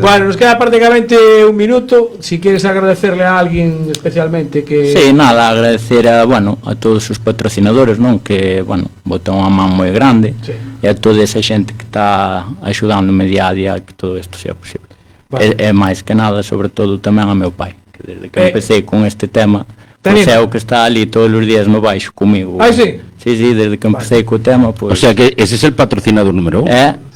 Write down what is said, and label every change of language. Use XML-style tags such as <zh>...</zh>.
<es>Bueno, nos queda prácticamente un minuto. Si quieres agradecerle a alguien especialmente que...</es> <gl>Sí, nada, agradecer a todos os patrocinadores, non, que, botan unha man moi grande, e a toda esa xente que está axudándome día a día que todo isto sea posible. E máis que nada, sobre todo, tamén a meu pai, que desde que empecé con este tema, pois é o que está ali todos os días no baixo comigo.</gl> <es>Ah, sí?</es> <gl>Sí, desde que empecé co tema, pois...</gl> <es>O sea que ese es el patrocinador número 1.</es>